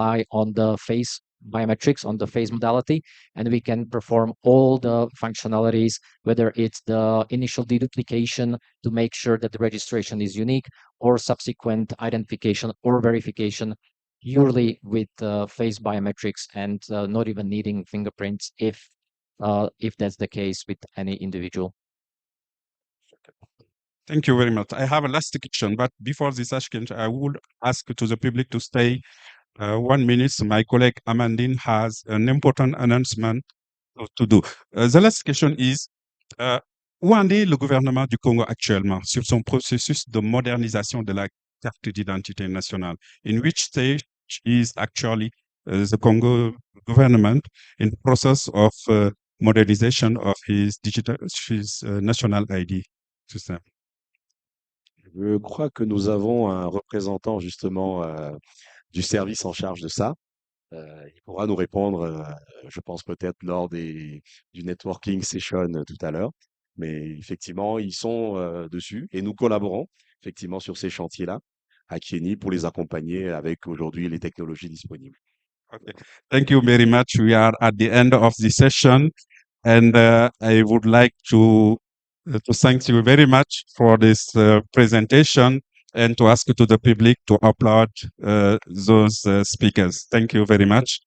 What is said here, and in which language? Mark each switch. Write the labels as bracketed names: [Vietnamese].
[English] on the face biometrics, on the face modality, and we can perform all the functionalities, whether it's the initial deduplication to make sure that the registration is unique, or subsequent identification or verification purely with face biometrics and not even needing fingerprints if that's the case with any individual. Thank you very much. I have a last question, but before this question, I would ask to the public to stay 1 minute. My colleague Amandine has an important announcement to do. The last question is, [French] où en est le gouvernement du Congo actuellement sur son processus de modernisation de la carte d'identité nationale? [English] In which stage is actually the Congo government in the process of modernization of his national ID system? [French] Je crois que nous avons un représentant justement du service en charge de ça. Il pourra nous répondre, je pense peut-être lors du networking session tout à l'heure. Mais effectivement, ils sont dessus et nous collaborons effectivement sur ces chantiers-là à KEYNOTE pour les accompagner avec aujourd'hui les technologies disponibles. [English] Okay. Thank you very much. We are at the end of the session, and I would like to thank you very much for this presentation and to ask to the public to applaud those speakers. Thank you very much.